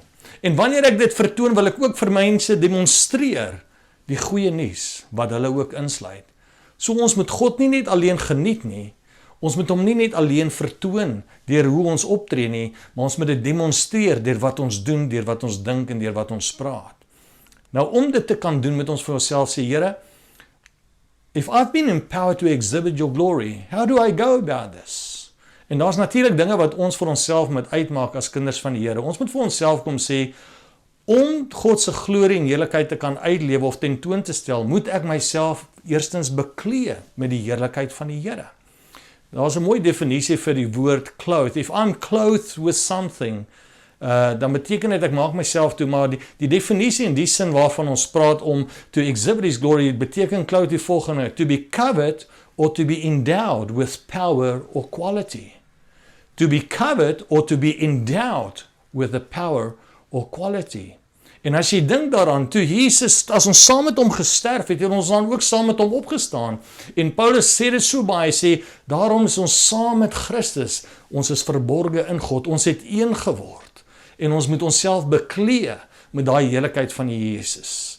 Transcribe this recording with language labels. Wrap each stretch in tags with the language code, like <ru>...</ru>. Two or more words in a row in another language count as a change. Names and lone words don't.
<af>En wanneer ek dit vertoon, wil ek ook vir mense demonstreer die goeie nuus wat hulle ook insluit. So ons moet God nie net alleen geniet nie, ons moet hom nie net alleen vertoon deur hoe ons optree nie, maar ons moet dit demonstreer deur wat ons doen, deur wat ons dink en deur wat ons praat. Nou om dit te kan doen, moet ons vir onsself sê, Here,</af> <en>if I've been empowered to exhibit your glory, how do I go about this?</en> <af>En daar's natuurlik dinge wat ons vir onsself moet uitmaak as kinders van die Here. Ons moet vir onsself kom sê, om God se glorie en heerlikheid te kan uitlewe of tentoon te stel, moet ek myself eerstens beklee met die heerlikheid van die Here. Daar's 'n mooi definisie vir die woord clothed.</af> <en>If I'm clothed with something,</en> <af>dan beteken dit ek maak myself toe, maar die definisie in die sin waarvan ons praat om</af> <en>to exhibit his glory,</en> <af>beteken clothed die volgende:</af> <en>to be covered or to be endowed with power or quality. To be covered or to be endowed with the power or quality.</en> <af>En as jy dink daaraan, toe Jesus, as ons saam met hom gesterf het, en ons dan ook saam met hom opgestaan, en Paulus sê dit so baie, hy sê, daarom is ons saam met Christus, ons is verborge in God, ons het een geword, en ons moet onsself beklee met daai heerlikheid van die Jesus.</af>